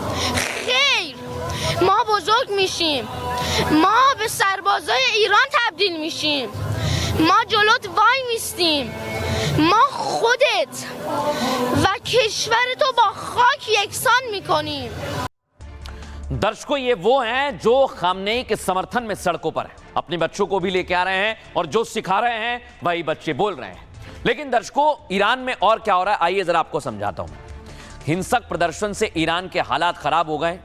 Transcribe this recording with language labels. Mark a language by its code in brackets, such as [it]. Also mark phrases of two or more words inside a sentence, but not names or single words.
[fa] خیر، ما بزرگ میشیم، ما به سربازای ایران تبدیل میشیم، ما جلوت وای میستیم، ما خودت و کشورتو با خاک یکسان میکنیم. [hi] दर्शकों, ये वो हैं जो खामनेई के समर्थन में सड़कों पर हैं, अपने बच्चों को भी लेके आ रहे हैं और जो सिखा रहे हैं वही बच्चे बोल रहे हैं। लेकिन दर्शकों, ईरान में और क्या हो रहा है, आइए जरा आपको समझाता हूं। हिंसक प्रदर्शन से ईरान के हालात खराब हो गए।